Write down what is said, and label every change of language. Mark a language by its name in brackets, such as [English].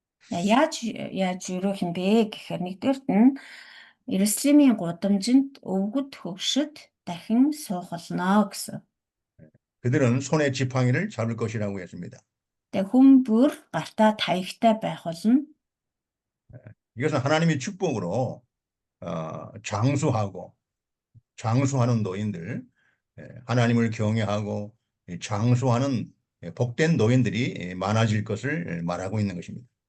[Mongolian] Яаж өрөөх юм бэ гэхээр нэгдүгээрт нь Иерусалимийн гудамжинд өвгөд хөвшөд дахин суух болно гэсэн. [Korean] 그들은 손에 지팡이를 잡을 것이라고 했습니다. [Mongolian] Тэгээд хүн бүр гартаа таягтай байх болно. [Korean] 이것은 하나님의 축복으로 장수하는 노인들, 하나님을 경외하고 장수하는 복된 노인들이 많아질 것을 말하고 있는 것입니다.